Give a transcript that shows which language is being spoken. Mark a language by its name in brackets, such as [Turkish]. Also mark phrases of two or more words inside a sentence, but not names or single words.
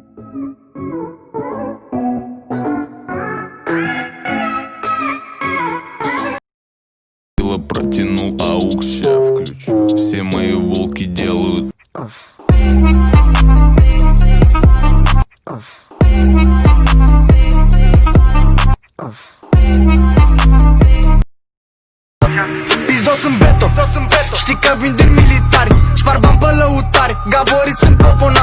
[Russian] Протянул AUX, ща включу. Все мои волки делают. [Romanian] Pizdo sunt beto, știi că vin din militari, spar bani pe lăutari, gaborii sunt poponar.